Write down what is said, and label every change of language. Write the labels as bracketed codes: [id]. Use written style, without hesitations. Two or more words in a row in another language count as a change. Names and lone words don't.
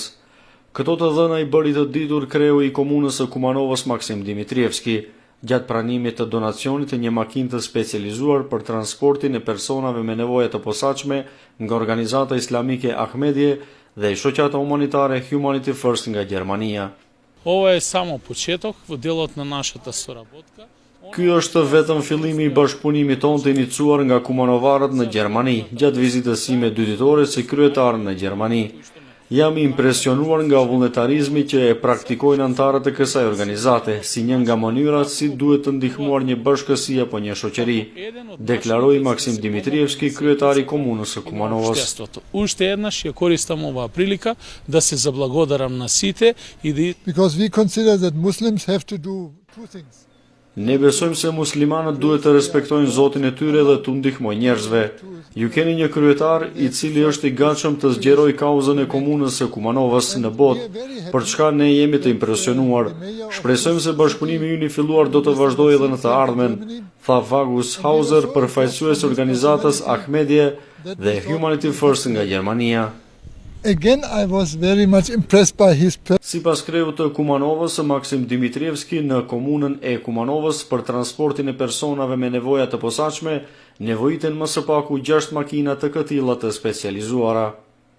[sq] Këto të dhëna i bëri të ditur kreu i komunës së Kumanovës Maksim Dimitrievski, gjatë pranimit të donacionit të një makine të specializuar për transportin e personave me nevoja të posaçme nga organizata islamike Ahmedije dhe shoqata humanitare Humanity First nga Gjermania. [sr] Ovo je samo početak, [mk] делот на нашата соработка. [sq] Ky është vetëm fillimi i bashkëpunimit tonë të iniciuar nga kumanovarët në Gjermani, gjatë vizitës sime 2 ditore si kryetar në Gjermani. Jam i impresionuar nga vullnetarizmi që e praktikojnë antarët e kësaj organizate, si një nga mënyrat si duhet të ndihmuar një bashkësi apo një shoqëri, deklaroi Maksim Dimitrievski, kryetari i komunës së Kumanovës. [mk] Уште еднаш ја користам оваа прилика да се заблагодарам на сите и да [en] Because we consider that Muslims have to do two things. [sq] Ne besojmë se muslimanët duhet të respektojnë Zotin e tyre dhe të ndihmojnë njerëzve. Ju keni një kryetar i cili është i gatshëm të zgjerojë kauzën e komunës së Kumanovës në botë, për çka ne jemi të impresionuar. Shpresojmë se bashkëpunimi ynë i filluar do të vazhdojë edhe në të ardhmen, tha Vagus Hauser, përfaqësues organizatës Ahmedije dhe Humanity First nga Gjermania. [en] Again, I was very much impressed by his [sq] Sipas kreut të Kumanovës, Maksim Dimitrievski, në komunën e Kumanovës për transportin e personave me nevoja të posaçme, nevojiten më së paku 6 makina të këtilla të specializuara.